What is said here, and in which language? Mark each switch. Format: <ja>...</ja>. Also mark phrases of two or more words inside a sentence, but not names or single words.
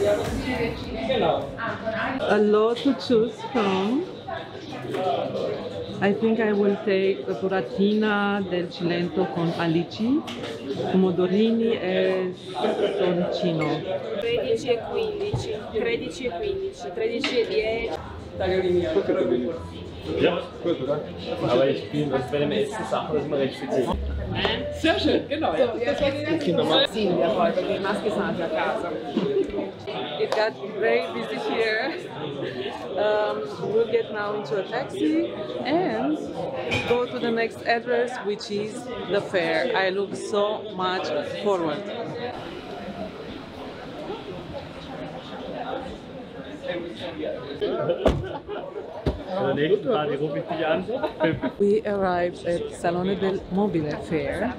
<en>A lot to choose from. I think I will take the</en> <it>buratina del Cilento con alici, pomodorini e soncino. 13 e 15, 13 e 15, 13 e 10.</it> <de>Ja, gut, oder? Aber ich bin bei dem Essen Sachen, dass man recht viel sieht. Sehr schön, genau. Ja.</de> <it>Silvia poi, perché i maschi sono già a casa.</it> <en>It got very busy here. We'll get now into a taxi and go to the next address, which is the fair. I look so much forward. We arrived at Salone del Mobile Fair.</en>